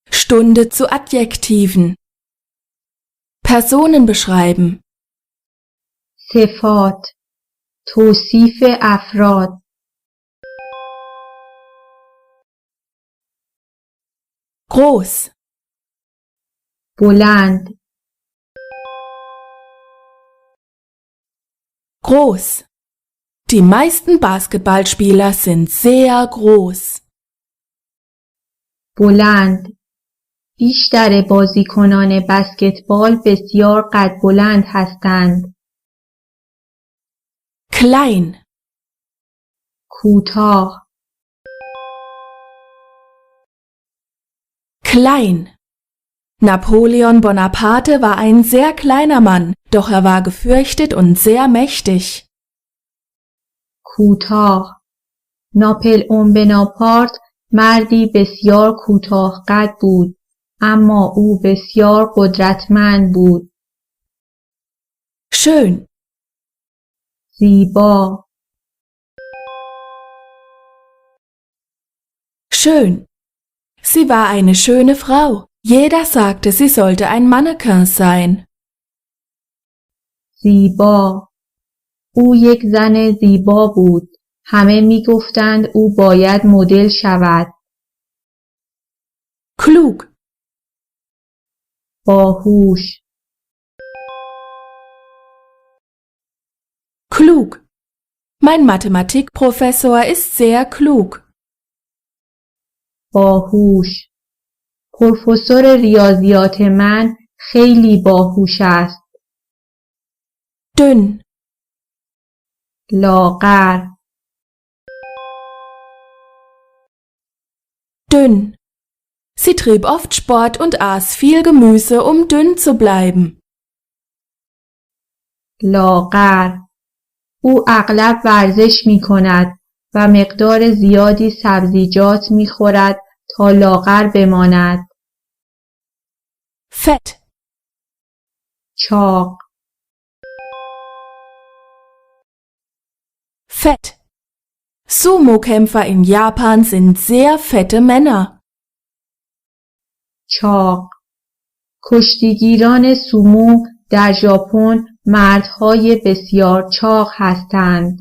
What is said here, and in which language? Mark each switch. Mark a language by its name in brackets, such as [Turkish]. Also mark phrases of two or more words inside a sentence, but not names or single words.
[German] Stunde zu Adjektiven. Personen beschreiben. [Persian] صفات، توصیف افراد. [German] Groß, [Persian] بلند، [German] groß. Die meisten Basketballspieler sind sehr groß. [Persian] بلند. بیشتر بازیکنان بسکتبال بسیار قد بلند هستند. [German] Klein, [Persian] کوتاه، [German] klein. Napoleon Bonaparte war ein sehr kleiner Mann, doch er war gefürchtet und sehr mächtig. [Persian] کوتاه. ناپلئون بناپارت مردی بسیار کوتاه قد بود، اما او بسیار قدرتمند بود. [German] Schön, [Persian] زیبا، [German] schön. Sie war eine schöne Frau. Jeder sagte, sie sollte ein Mannequin sein. [Persian] زیبا. او یک زن زیبا بود. همه می گفتند او باید مدل شود. [German] Klug, [Persian] باهوش، [German] klug. Mein Mathematikprofessor ist sehr klug. [Persian] باهوش. پروفسور ریاضیات من خیلی باهوش است. [German] Dünn, [Persian] لاغر، [German] dünn. Sie trieb oft Sport und aß viel Gemüse, um dünn zu bleiben. [Persian] لاغر. او اغلب ورزش می کند و مقدار زیادی سبزیجات می خورد تا لاغر بماند. [German] Fett, [Persian] چاق، [German] fett. Sumo-Kämpfer in Japan sind sehr fette Männer. [Persian] چاق. کشتیگیران سومو در ژاپن مردهای بسیار چاق هستند.